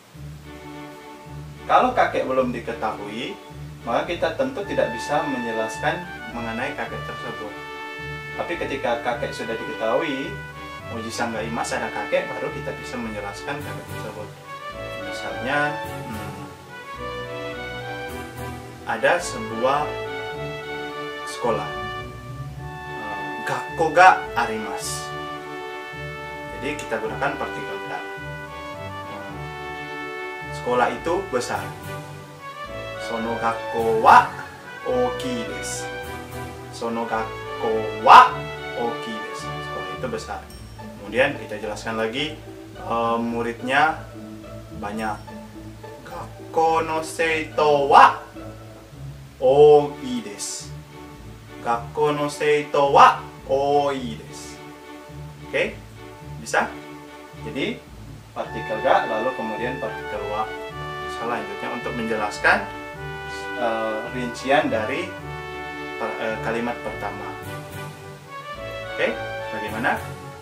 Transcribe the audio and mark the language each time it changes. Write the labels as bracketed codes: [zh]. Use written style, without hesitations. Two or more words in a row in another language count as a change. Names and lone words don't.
[id] Kalau kakek belum diketahui, maka kita tentu tidak bisa menjelaskan mengenai kakek tersebut. Tapi ketika kakek sudah diketahui, [ja] おじさんがいます, [id] ada kakek, baru kita bisa menjelaskan kakek tersebut. Misalnya, ada sebuah sekolah, [ja] 学校があります. [id] Jadi kita gunakan partikel ga. Sekolah itu besar. [ja] その学校は大きいです. その学校は大きいです. [id] Sekolah itu besar. Kemudian kita jelaskan lagi, muridnya banyak. [ja] 学校の生徒は多いです. 学校の生徒は多いです. [id] Oke? Bisa? Jadi partikel ga lalu kemudian partikel wa. Selanjutnya untuk menjelaskan rincian dari kalimat pertama. Oke? Bagaimana?